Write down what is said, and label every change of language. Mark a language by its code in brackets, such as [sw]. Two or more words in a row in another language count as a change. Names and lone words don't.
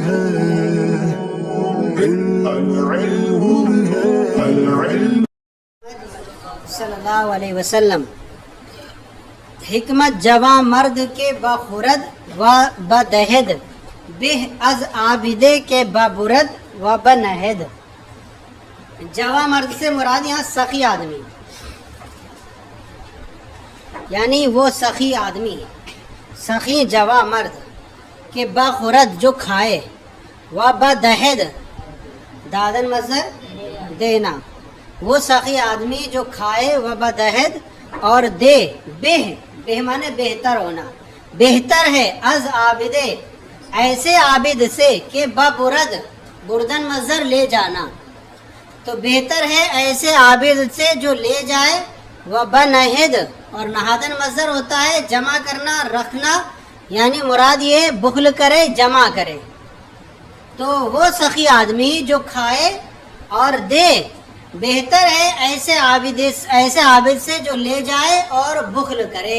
[ar] صلی اللہ علیہ وسلم [fa] حکمت جواں مرد کے بخورد و بدہد بہ از عابدے کے ببرد و بنہد. [ur] جواں مرد سے مراد یہاں سخی آدمی، یعنی وہ سخی آدمی ہے، سخی جواں مرد [fa] کہ بخورد [ur] جو کھائے، [fa] و بدہد دادن مصدر [ur] دینا، وہ سخی آدمی جو کھائے، [fa] و بدہد [ur] اور دے، بہ مانے بہتر ہونا، بہتر ہے، [fa] از عابدے [ur] ایسے عابد سے [fa] کہ ببرد بردن [ur] مصدر لے جانا، تو بہتر ہے ایسے عابد سے جو لے جائے، [fa] و بنہد [ur] اور نہادن مصدر ہوتا ہے جمع کرنا رکھنا، یعنی مراد یہ بخل کرے جمع کرے، تو وہ سخی آدمی جو کھائے اور دے بہتر ہے ایسے عابد سے جو لے جائے اور بخل کرے.